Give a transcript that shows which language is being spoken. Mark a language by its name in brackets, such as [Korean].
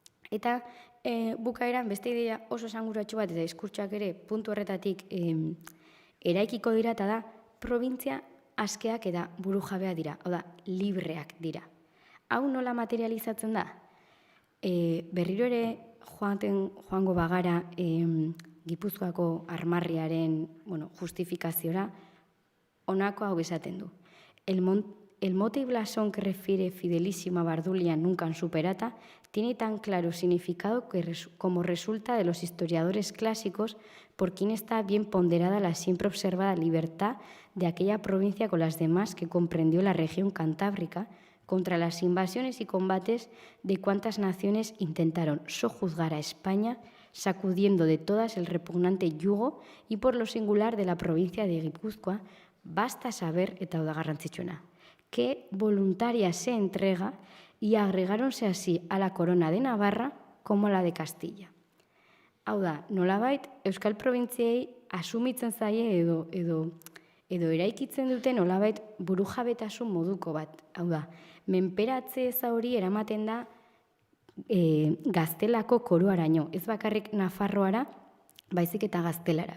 [Basque] Eta bukaeran beste idea oso esanguratsu bat eta diskurtsoak ere puntu horretatik eraikiko dira, eta da probintzia askeak eta burujabea dira, hau da, libreak dira. Hau nola materializatzen da? Berriro ere joango bagara Gipuzkoako armarriaren justifikaziora, honako hau esaten du. [Spanish] El mote y blasón que refiere Fidelísima Bardulia nunca superata tiene tan claro significado como resulta de los historiadores clásicos por quien está bien ponderada la siempre observada libertad de aquella provincia con las demás que comprendió la región cantábrica contra las invasiones y combates de cuantas naciones intentaron sojuzgar a España, sacudiendo de todas el repugnante yugo y por lo singular de la provincia de Guipúzcoa, basta saber, [Basque] eta hau da garrantzitsuena, [Spanish] que voluntaria se entrega y agregáronse así a la corona de Navarra como a la de Castilla. [Basque] Hau da, nolabait, Euskal Probintziei asumitzen zaie edo eraikitzen dute nolabait burujabetasun moduko bat. Hau da, menperatze eza hori eramaten da Gaztelako koroaraino, ez bakarrik Nafarroara, baizik eta Gaztelara.